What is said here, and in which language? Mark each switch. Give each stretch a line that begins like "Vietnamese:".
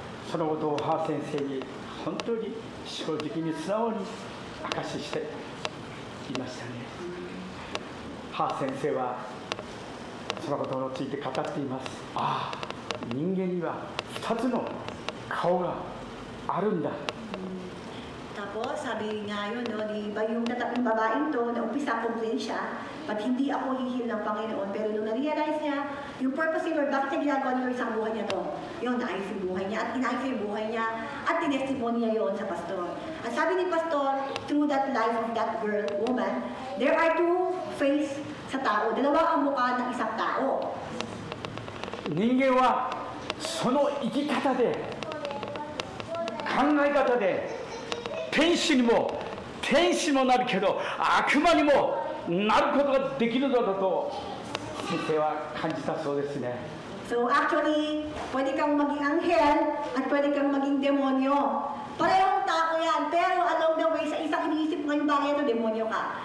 Japanese: そのことをハー先生に本当に正直に素直に明かししていましたね。ハー先生はそのことについて語っています。ああ、人間には2つの顔があるんだ。
Filipino: Tapos, sabi nga yun, no, di ba yung tataping babaeng to, na umpisa complain siya, pag hindi ako hihil ng Panginoon. Pero nung na-realize niya, yung purpose ni Lord, bakit niya ginagawa ni Lord sa buhay niya to? Yung naayos yung buhay niya, at inayos yung buhay niya, at tinestimony niya yun sa pastor. At sabi ni pastor,
English: through that life of that girl, woman, there are two face
Filipino: sa tao. Dalawa ang mukha ng isang tao.
Japanese: 人間はその生き方で考え方で天使にもなるけど悪魔にもなることができるのだと先生は感じたそうですね。
Filipino: So actually, pwede kang maging anghel at pwede kang maging demonyo. Parehong tao yan, pero
English: along the way,
Filipino: sa isang iniisip mo ngayon bagay ito, demonyo ka.